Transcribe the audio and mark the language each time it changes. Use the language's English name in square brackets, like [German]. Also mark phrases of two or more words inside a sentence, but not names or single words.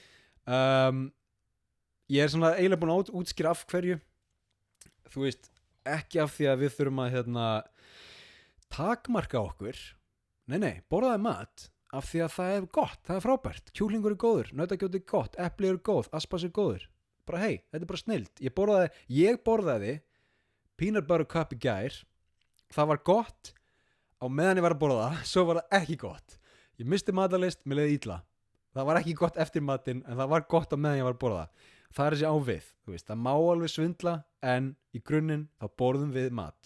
[Icelandic] Ég er svona eiginlega búin að útskýra af hverju, þú veist, ekki af því að við þurfum að takmarka okkur, nei, borðaði mat af því að það er gott, það er frábært, kjúklingur er góður, nautakjöt er gott, epli er góð, aspas er góður, bara hei, þetta er bara snillt, ég borðaði [English] peanut butter cup [Icelandic] í gær, það var gott á meðan ég var að borða það, svo var það ekki gott. Ég misti matarlyst, mér leiði illa. Það var ekki gott eftir matinn, en það var gott á meðan ég var að borða það. Það er þessi ávið, þú veist, það má alveg svindla, en í grunninn þá borðum við mat.